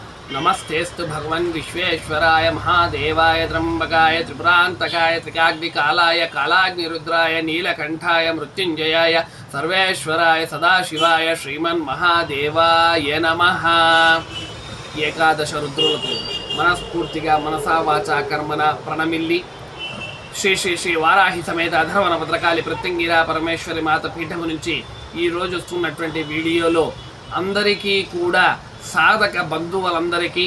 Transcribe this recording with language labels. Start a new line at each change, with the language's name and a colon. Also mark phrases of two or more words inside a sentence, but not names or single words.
Sanskrit: नमस्तेस्तु भगवन् विश्वेश्वराय महादेवाय त्र्यंबकाय त्रिपुरान्तकाय त्रिकाग्निकालाय कालाग्निरुद्राय नीलकंठाय मृत्युंजयाय सर्वेश्वराय सदाशिवाय श्रीमन्महादेवाय नमः।
Telugu: ఏకాదశ రుద్రులకు మనస్ఫూర్తిగా మనసా వాచా కర్మన ప్రణమిల్లి శ్రీ శ్రీ శ్రీ వారాహి సమేత అధర్వణ భద్రకాళి ప్రత్యంగిరా పరమేశ్వరి మాత పీఠము నుంచి ఈరోజు వస్తున్నటువంటి వీడియోలో అందరికీ కూడా సాధక బంధువులందరికీ